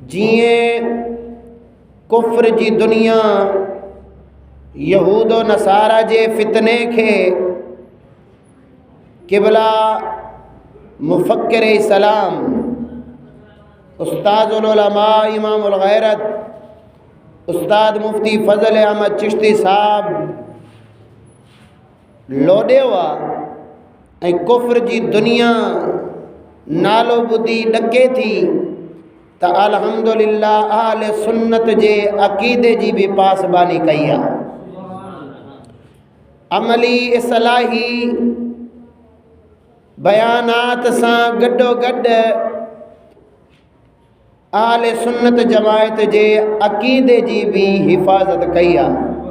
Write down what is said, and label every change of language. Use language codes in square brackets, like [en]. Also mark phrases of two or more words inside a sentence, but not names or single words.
[sd] جیئیں کفر جی دنیا یہود و نصارہ جے فتنے کے قبلہ مفکر اسلام استاد العلماء امام الغیرت استاد مفتی فضل احمد چشتی صاحب لوڈے ہوا ऐं कुफ्र जी दुनिया नालो ॿुधी ॾके थी त अल्हम्दुलिल्लाह आल सुन्नत जे अक़ीदे जी बि पासबानी कई आहे। अमली इस्लाही बयानात सां गॾोगॾु आल सुन्नत जमायत जे अक़ीदे जी बि हिफ़ाज़त कई आहे।